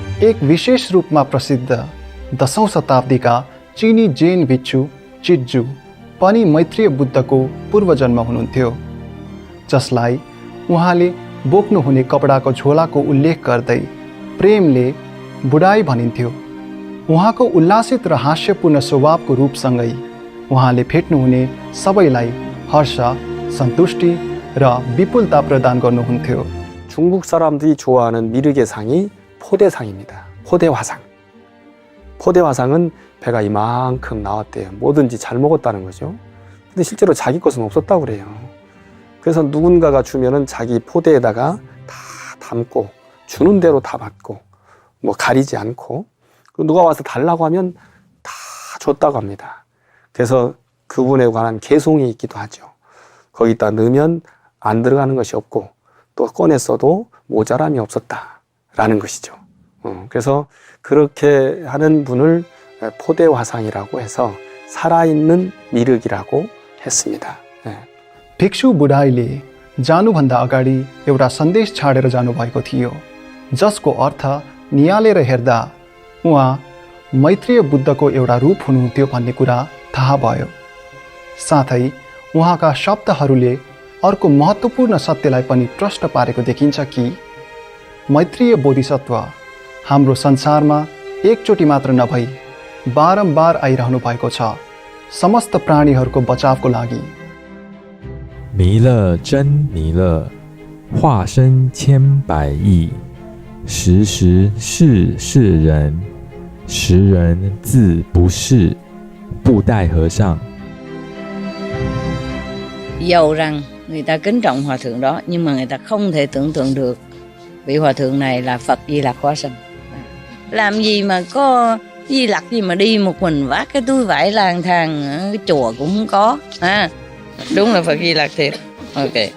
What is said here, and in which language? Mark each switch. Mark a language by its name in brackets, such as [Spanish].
[Nepali] एक विशेष रूपमा प्रसिद्ध 10औं शताब्दीका चीनी जैन भिक्षु चिज्जू पनि मैत्रेय बुद्धको पूर्वजन्म हुनुहुन्थ्यो, जसलाई उहाँले बोक्नुहुने कपडाको झोलाको उल्लेख गर्दै प्रेमले बुढाई भनिन्थ्यो। उहाँको उल्लासित र हास्यपूर्ण स्वभावको रूपसँगै उहाँले भेट्नुहुने सबैलाई हर्ष, सन्तुष्टि र विपुलता प्रदान गर्नुहुन्थ्यो। [Korean] 중국 사람들이 좋아하는 미륵의 상이 포대상입니다. 포대화상. 포대화상은 배가 이만큼 나왔대요. 뭐든지 잘 먹었다는 거죠. 근데 실제로 자기 것은 없었다고 그래요. 그래서 누군가가 주면은 자기 포대에다가 다 담고 주는 대로 다 받고 뭐 가리지 않고, 누가 와서 달라고 하면 다 줬다고 합니다. 그래서 그분에 관한 개송이 있기도 하죠. 거기다 넣으면 안 들어가는 것이 없고 또 꺼냈어도 모자람이 없었다라는 것이죠. 그래서 그렇게 하는 분을 포대화상이라고 해서 살아있는 미륵이라고 했습니다. [Nepali] भिक्षु बुढाईले जानुभन्दा अगाडि एउटा सन्देश छाडेर जानुभएको थियो, जसको अर्थ नियालेर हेर्दा उहाँ मैत्रेय बुद्धको एउटा रूप हुनुहुन्थ्यो भन्ने कुरा थाहा भयो। साथै उहाँका शब्दहरूले अर्को महत्त्वपूर्ण सत्यलाई पनि प्रष्ट पारेको देखिन्छ कि मैत्रेय बोधिसत्व हाम्रो संसारमा एकचोटि मात्र नभई बारम्बार आइरहनु भएको छ, समस्त प्राणीहरूको बचावको लागि। [Chinese] 弥勒真弥勒，化身千百亿，时时是世人，时人自不是。布袋和尚。 [Vietnamese] Dầu rằng người ta kính trọng hòa thượng đó, nhưng mà người ta không thể tưởng tượng được vị hòa thượng này là Phật Di Lặc hóa身. Làm gì mà có Di Lặc gì mà đi một mình vác cái túi vải lang thang, cái chùa cũng không có. Đúng là Phật Di Lặc thiệt. Ok.